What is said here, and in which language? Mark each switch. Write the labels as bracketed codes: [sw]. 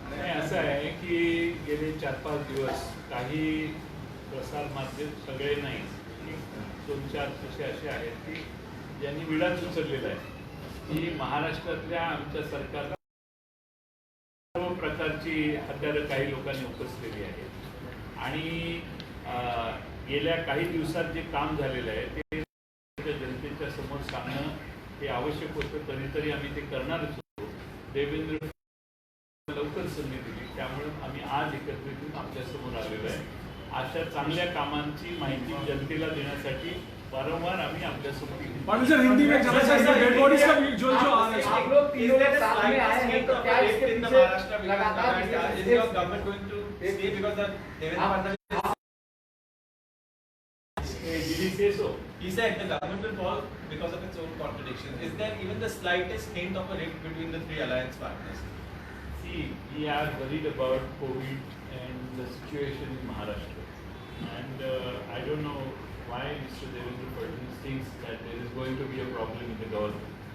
[mr] असं आहे की गेले 4-5 दिवस काही प्रसार माध्यम, सगळे नाही, 2-4 असे आहेत की ज्यांनी विडाच उचललेला आहे की महाराष्ट्रातल्या आमच्या सरकारला सर्व प्रकारची हत्यारं काही लोकांनी उपसलेली आहेत आणि गेल्या काही दिवसात जे काम झालेलं आहे ते जनतेच्या समोर सांगणं हे आवश्यक होतं. कधीतरी आम्ही ते करणारच होतो. देवेंद्र लवकर संधी दिली, त्यामुळे आम्ही आज एकत्रित येऊन आपल्या समोर आलेलो आहे. अशा चांगल्या कामांची माहिती जनतेला देण्यासाठी वारंवार आम्ही आपल्या समोर [hi] हिंदी में डेड बॉडीज का जो आ रहा है, आप लोग तीनों लोग सामने आए हैं तो क्या इसके पीछे लगातार [en] Government going to stay because the Devendra Fadnavis did he say so? He said the government will fall because of its own contradictions. Is there even the slightest hint of a rift between the three alliance partners? See, we are worried about COVID and the situation in Maharashtra. And I don't know why Mr. Devendra Fadnavis thinks that there is going to be a problem in the government.